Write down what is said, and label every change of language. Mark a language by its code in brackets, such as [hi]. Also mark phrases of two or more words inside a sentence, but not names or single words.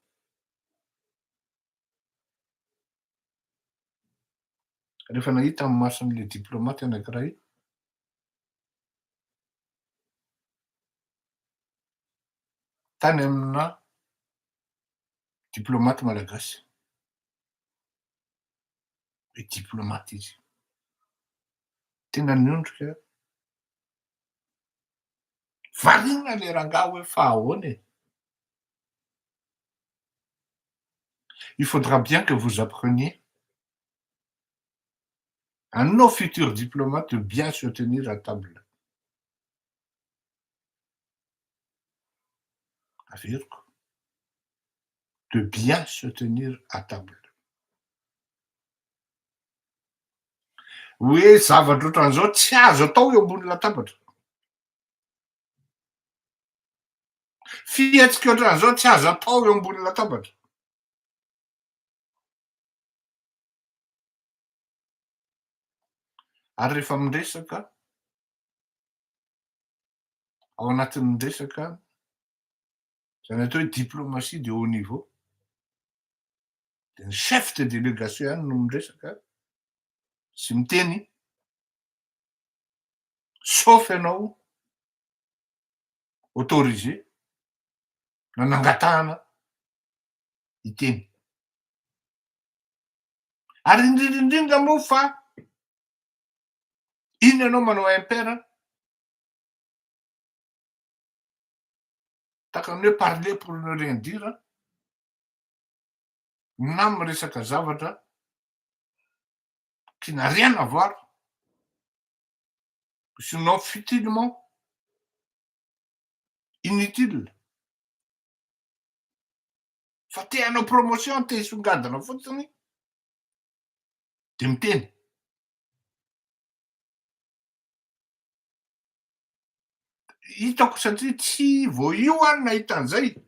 [mg] rehefa nahita amin'ny mason'le diplomaty anankiray tany amina diplomaty malagasy hoe diplomaty izy tena niondrika variana le rangahy hoe fa ahoana e. [fr] Il faudra bien que vous appreniez à nos futurs diplomates de bien se tenir à table. C'est-à-dire de bien se tenir à table. [mg] Hoe zavatra ohatran'izao tsy azo atao eo ambony latabatra. Fihetsika ohatran'izao tsy azo atao eo ambony latabatra. Ary rehefa miresaka ao anatin'ny resaka zany atao hoe [fr] diplomatie de haut niveau, [mg] de ny [fr] chef de délégation [mg] ihany no miresaka sy miteny, sauf ianao autorisé na nangatahana hiteny. Ary indrindra moa fa iny ianao manao impair tahaka ny hoe [fr] parler pour ne rien dire [mg] na miresaka zavatra [fr] qui n'a rien à voir, sinon futilement inutile. [mg] Fa te hanao promotion, te hisongadina fotsiny de miteny. Hitako satria tsy voaio any nahita an'izay.